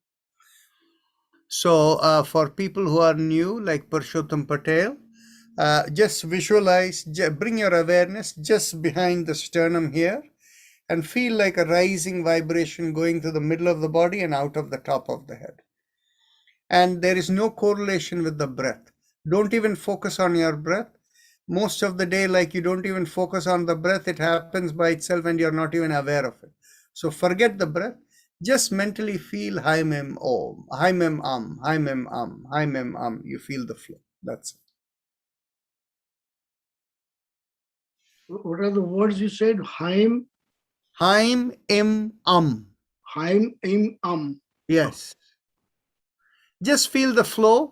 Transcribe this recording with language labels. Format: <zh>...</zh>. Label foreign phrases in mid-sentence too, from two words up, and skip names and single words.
<en>So for people who are new, like Purushottam Patel, just visualize, bring your awareness just behind the sternum here and feel like a rising vibration going to the middle of the body and out of the top of the head. And there is no correlation with the breath. Don't even focus on your breath. Most of the day, like you don't even focus on the breath, it happens by itself and you're not even aware of it. So forget the breath. Just mentally feel Hi Mem Om, Hi Mem Hi Mem Hi Mem You feel the flow. That's it. What are the words you said? Haim, Haim Im Haim, Im. Yes. Just feel the flow.</en>